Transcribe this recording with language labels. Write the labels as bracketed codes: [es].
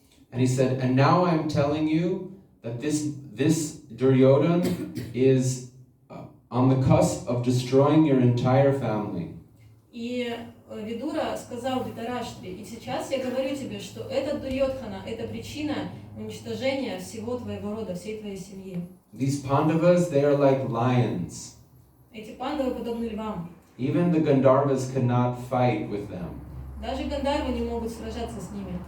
[en] And he said, and now I'm telling you that this Duryodhana is on the cusp of destroying your entire family. [ru] И Видура сказал Дритараштре, и сейчас я говорю тебе, что этот Дурьодхана – это причина уничтожения всего твоего рода, всей твоей семьи. [en] These Pandavas, they are like lions. [ru] Эти пандавы подобны львам. [en] Even the Gandharvas could not fight with them. [ru] Даже Гандарвы не могут сражаться с ними.